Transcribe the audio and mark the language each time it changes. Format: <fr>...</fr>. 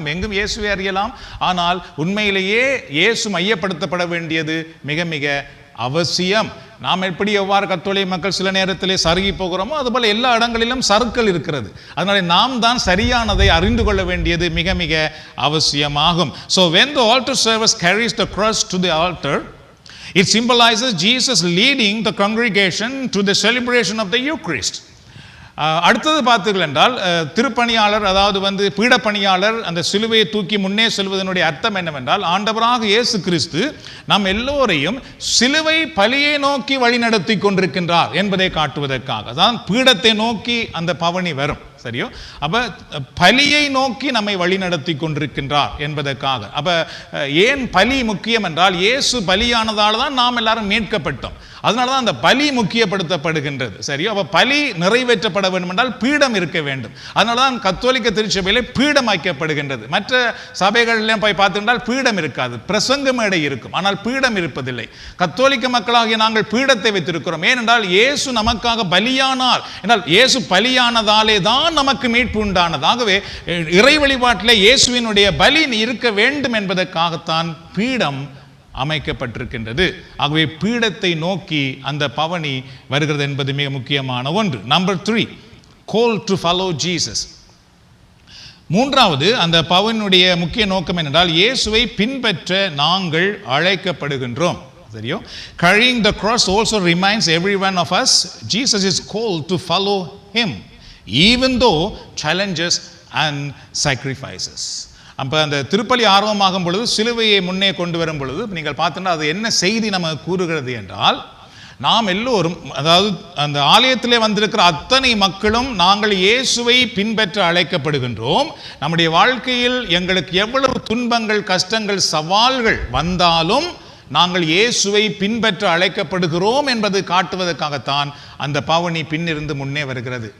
<ta>எங்கும் இயேசுவை அறியலாம். ஆனால் உண்மையிலேயே இயேசு மையப்படுத்தப்பட வேண்டியது மிக மிக அவசியம். நாம் எவ்வாறு கத்தோலிக்க மக்கள் சில நேரத்திலே சருகி போகிறோமோ அதுபோல எல்லா இடங்களிலும் சறுக்கல் இருக்கிறது. அதனால நாம் தான் சரியானதை அறிந்து கொள்ள வேண்டியது மிக மிக அவசியமாகும்.</ta> <en>So when the altar servers carries the cross to the altar, it symbolizes Jesus leading the congregation to the celebration of the Eucharist.</en> <ta>அடுத்தது பார்த்தீர்கள் என்றால், திருப்பணியாளர், அதாவது பீடப்பணியாளர் அந்த சிலுவையை தூக்கி முன்னே செல்வதனுடைய அர்த்தம் என்னவென்றால், ஆண்டவராக இயேசு கிறிஸ்து நம் எல்லோரையும் சிலுவை பலியை நோக்கி வழிநடத்தி கொண்டிருக்கின்றார் என்பதை காட்டுவதற்காக தான் பீடத்தை நோக்கி அந்த பவனி வரும். சரியோ? அப்ப பலியை நோக்கி நம்மை வழிநடத்தி கொண்டிருக்கின்றார் என்பதற்காக. அப்ப ஏன் பலி முக்கியம் என்றால், இயேசு பலியானதால் தான் நாம் எல்லாரும் மீட்கப்பட்டோம். அதனாலதான் அந்த பலி முக்கியப்படுத்தப்படுகின்றது. சரியோ? அப்ப பலி நிறைவேற்றப்பட வேண்டும் என்றால் பீடம் இருக்க வேண்டும். அதனாலதான் கத்தோலிக்க திருச்சபையிலே பீடம் வைக்கப்படுகின்றது. மற்ற சபைகளிலும் போய் பார்த்திருந்தால் பீடம் இருக்காது, பிரசங்க மேடை இருக்கும், ஆனால் பீடம் இருப்பதில்லை. கத்தோலிக்க மக்களாகிய நாங்கள் பீடத்தை வைத்திருக்கிறோம். ஏனென்றால் இயேசு நமக்காக பலியானார் என்றால், இயேசு பலியானதாலே தான் நமக்கு மீட்பு உண்டானதாகவே இறை வழிபாட்டிலே இயேசுவினுடைய பலி இருக்க வேண்டும் என்பதற்காகத்தான் பீடம் அமைக்கப்பட்டிருக்கின்றது. ஆகவே பீடத்தை நோக்கி அந்த பவனி வருகிறது என்பது மிக முக்கியமான ஒன்று.</ta> <en>Number 3, call to follow Jesus.</en> <ta>மூன்றாவது, அந்த பவனுடைய முக்கிய நோக்கம் என்னென்றால், இயேசுவை பின்பற்ற நாங்கள் அழைக்கப்படுகின்றோம். சரியோ?</ta> <en>Carrying the cross also reminds every one of us Jesus is called to follow him, even though challenges and sacrifices.</en> <ta>அப்போ அந்த திருப்பலி ஆர்வமாகும் பொழுது, சிலுவையை முன்னே கொண்டு வரும் பொழுது நீங்கள் பார்த்தோன்னா அது என்ன செய்தி நமக்கு கூறுகிறது என்றால், நாம் எல்லோரும், அதாவது அந்த ஆலயத்திலே வந்திருக்கிற அத்தனை மக்களும் நாங்கள் இயேசுவை பின்பற்ற அழைக்கப்படுகின்றோம். நம்முடைய வாழ்க்கையில் எங்களுக்கு எவ்வளவு துன்பங்கள், கஷ்டங்கள், சவால்கள் வந்தாலும் நாங்கள் இயேசுவை பின்பற்ற அழைக்கப்படுகிறோம் என்பது காட்டுவதற்காகத்தான் அந்த பவனி பின்னிருந்து முன்னே வருகிறது.</ta>